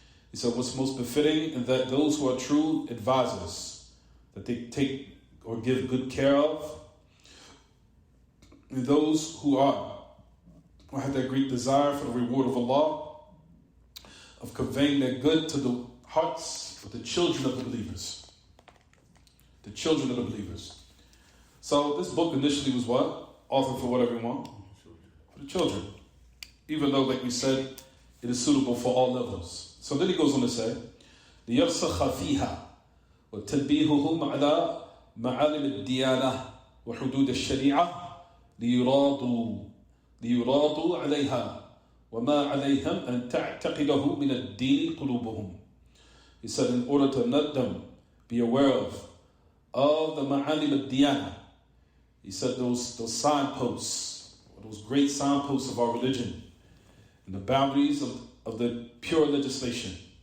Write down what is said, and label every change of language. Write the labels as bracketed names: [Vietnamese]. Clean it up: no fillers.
[English] He said, what's most befitting is that those who are true advisors, that they take or give good care of, and those who have that great desire for the reward of Allah, of conveying that good to the hearts of the children of the believers. The children of the believers. So this book initially was what? Authored for what, everyone? For the children. Even though, like we said, it is suitable for all levels. So then he goes on to say, [Arabic] لِيَرْسَخَ فِيهَا وَتَنْبِيهُهُمْ عَلَى مَعَالِمِ الدِّيَانَةِ وَحُدُودِ الشَّرِيعَةِ لِيُرَاضُوا عَلَيْهَا وَمَا عَلَيْهِمْ أَن تَعْتَقِدَهُ مِنَ الدِّينِ قُلُوبُهُم. [English] He said, in order to let them be aware of the ma'alim al-diyana. He said those signposts, or those great signposts of our religion, and the boundaries of the pure legislation.